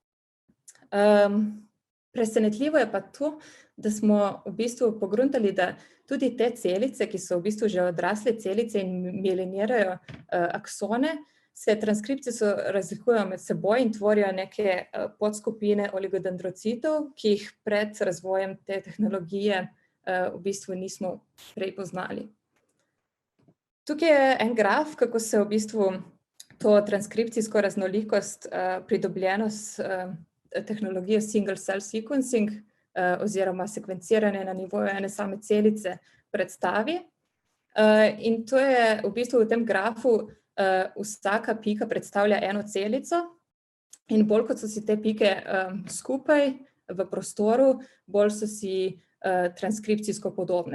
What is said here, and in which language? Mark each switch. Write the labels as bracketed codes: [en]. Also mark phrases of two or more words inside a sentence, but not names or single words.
[sl] Presenetljivo je pa to, da smo v bistvu pogruntali, da tudi te celice, ki so v bistvu že odrasle celice in mielinirajo aksone, se transkripcijsko razlikujejo med seboj in tvorijo neke podskupine oligodendrocitov, ki jih pred razvojem te tehnologije v bistvu nismo prej poznali. Tukaj je en graf, kako se v bistvu to transkripcijsko raznolikost pridobljeno s tehnologijo [en] single cell sequencing [sl] oziroma sekvenciranje na nivoju ene same celice predstavi. In to je v bistvu v tem grafu vsaka pika predstavlja eno celico in bolj kot so si te pike skupaj v prostoru, bolj so si transkripcijsko podobne.